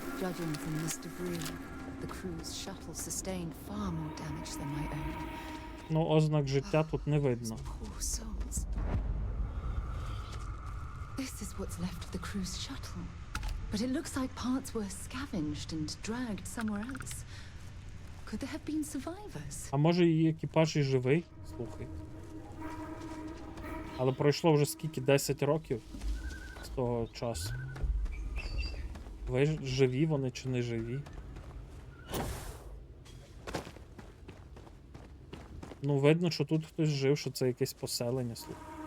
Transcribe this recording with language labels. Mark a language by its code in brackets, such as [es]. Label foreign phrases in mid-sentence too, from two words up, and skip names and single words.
[en] Judging from this debris, the crew's shuttle sustained far more damage than my own. [uk] Ну, ознак життя тут не видно. [en] Poor souls. This is what's left of the cruise shuttle. But it looks like parts were scavenged and dragged somewhere else. Could there have been survivors? [uk] А може її екіпаж і живий? Слухай. Але пройшло вже скільки? 10 років з того часу. Ви живі вони чи не живі? Ну, видно, що тут хтось жив, що це якесь поселення, слухай.